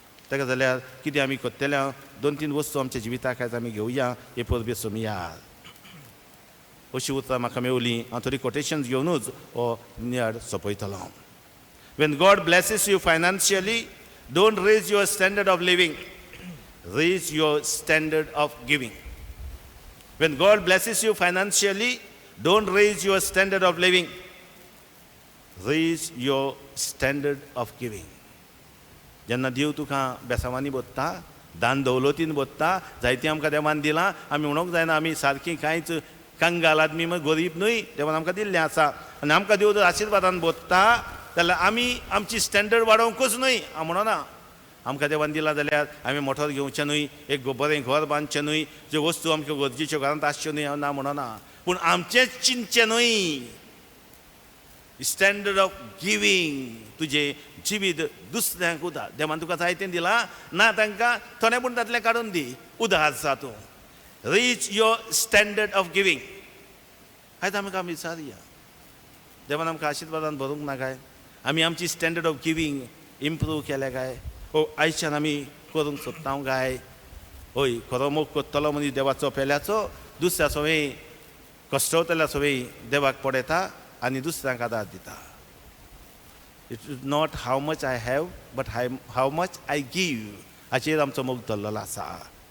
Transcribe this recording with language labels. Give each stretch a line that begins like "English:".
Goan Konkani: ताका जाल्यार कितें आमी करतले दोन तीन वस्तू आमच्या जिविताक आयज आमी घेवया हे परबे सोमया अशी उतरां म्हाका मेवलीं हांव थोडी कोटेशन्स घेवनूच हो नियाड सोंपयतलो
English: When God blesses you financially don't raise your standard of living raise your standard of giving. When God blesses you financially, don't raise your standard of living. Raise your standard of giving.
Goan Konkani: जेन्ना देव तुका बेसांवांनी बोत्ता, दान दौलतीन बोत्ता, जायती आमकां देवान दिलां, आमी म्हणूंक जायना आमी सारकी कांयच कंगाल आदमी गरीब न्हय, देवान आमकां दिल्लें आसा. आनी आमकां देव जर आशिर्वादान बोत्ता जाल्यार आमी आमची स्टँडर्ड वाडोवंकूच न्हय हांव म्हणना. आमकां देवान दिलां जाल्यार आमी मोटोर घेवचें न्हय, एक बरें घर बांदचें न्हय, ज्यो वस्तू आमच्यो गरजेच्यो घरांत आसच्यो न्हय हांव ना म्हणना. पूण आमचेंच चिंतचें न्हय.
English: standard of giving,
Goan Konkani: तुजें जिवीत दुसऱ्यांक उदार. देवान तुका जायतें दिलां ना तांकां थोडें पूण तांतलें काडून दी, उदार जा तूं.
English: Reach your standard of giving.
Goan Konkani: आयज आमकां विचारया, देवान आमकां आशिर्वादान भरूंक ना काय? आमी आमची
English: standard of giving improve
Goan Konkani: केल्या काय? आयच्यान आमी करूंक सोदता काय? हय, खरो मोग करतलो मनीस देवाचो पेल्याचो, दुसऱ्या सवय कश्टवतल्या सवय देवाक पडयता आनी दुसऱ्यांक आदार दिता.
English: it is not how much I have but how much I give,
Goan Konkani: हाचेर आमचो मोग धरलेलो आसा.